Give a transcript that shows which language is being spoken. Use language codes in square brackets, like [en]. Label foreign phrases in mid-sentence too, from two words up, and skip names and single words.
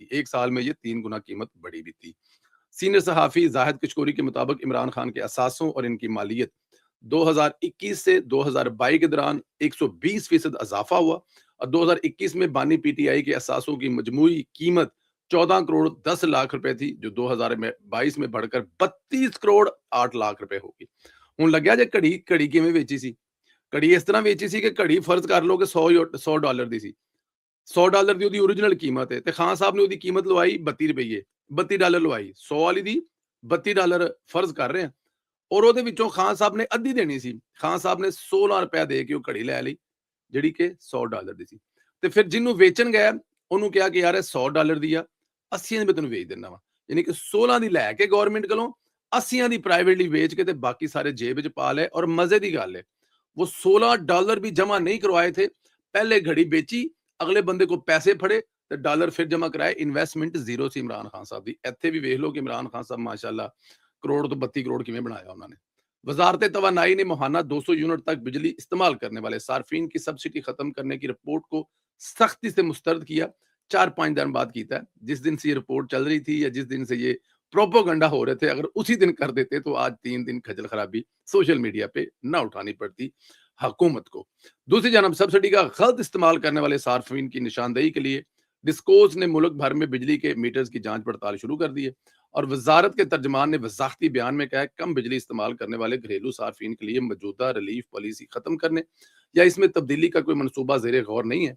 [ur] ایک سال میں یہ 3 گنا قیمت بڑھی بھی تھی۔ سینئر صحافی زاہد کشکوری کے مطابق عمران خان کے اثاثوں اور ان کی مالیت 2021 سے 2022 کے دوران 120% اضافہ ہوا، اور 2021 میں بانی پی ٹی آئی کے اثاثوں کی مجموعی قیمت 14 کروڑ 10 لاکھ روپے تھی، جو 2022 میں بڑھ کر 32 کروڑ 8 لاکھ روپے ہوگی۔ [pa] ہوں لگیا جے کڑی کیویں ویچی سی؟ کڑی اس طرح ویچی سی کہ کڑی فرض کر لو کہ $100 دی سی، $100 دی ਉਹਦੀ اوریجنل قیمت ہے، تے خان صاحب نے ਉਹਦੀ قیمت لوائی 32 روپے، $32 لوائی، 100 والی دی $32 فرض کر رہے ہیں، اور ਉਹਦੇ ਵਿੱਚੋਂ خان صاحب نے ادھی دینی سی، خان صاحب نے 16 روپے دے کے ਉਹ ਘੜੀ ਲੈ ਲਈ ਜਿਹੜੀ ਕਿ $100 ਦੀ ਸੀ। ਤੇ ਫਿਰ ਜਿਹਨੂੰ ਵੇਚਣ ਗਿਆ ਉਹਨੂੰ ਕਿਹਾ ਕਿ ਯਾਰ ਇਹ $100 ਦੀ ਆ, 80 ਦੀ ਮੈਂ ਤੈਨੂੰ ਵੇਚ ਦਿੰਦਾ ਵਾ, ਯਾਨੀ ਕਿ 16 ਦੀ ਲੈ ਕੇ ਗਵਰਨਮੈਂਟ ਕੋਲੋਂ 80 ਦੀ ਪ੍ਰਾਈਵੇਟਲੀ ਵੇਚ ਕੇ ਤੇ ਬਾਕੀ ਸਾਰੇ ਜੇਬ ਵਿੱਚ ਪਾ ਲਏ। اور مزے ਦੀ ਗੱਲ ہے وہ $16 بھی جمع نہیں کروائے تھے، پہلے گھڑی بیچی، اگلے بندے کو پیسے پھڑے تے ڈالر پھر جمع کرائے، [en] انویسٹمنٹ زیرو [pa] سی عمران خان صاحب دی۔ ایتھے بھی ویکھ لو کہ عمران خان صاحب ماشاءاللہ کروڑ تو 32 کروڑ کیویں بنایا انہوں نے۔ [ur] وزارت توانائی نے ماہانہ 200 یونٹ تک بجلی استعمال کرنے والے صارفین کی سبسڈی ختم کرنے کی رپورٹ کو سختی سے مسترد کیا۔ [pa] 4-5 دن بعد کیتا ہے. [ur] جس دن سے یہ رپورٹ چل رہی تھی یا جس دن سے یہ پروپیگنڈا ہو رہے تھے، اگر اسی دن کر دیتے تو آج 3 دن خجل خرابی [en] social media [ur] پہ نہ اٹھانی پڑتی حکومت کو. دوسری جانب سبسڈی کا غلط استعمال کرنے والے صارفین کی نشاندہی کے لیے ڈسکورس نے ملک بھر میں بجلی کے میٹرز کی جانچ پڑتال شروع کر دی ہے اور وزارت کے ترجمان نے وضاحتی بیان میں کہا ہے کم بجلی استعمال کرنے والے گھریلو صارفین کے لیے موجودہ [en] relief policy [ur] ختم کرنے یا اس میں تبدیلی کا کوئی منصوبہ زیر غور نہیں ہے.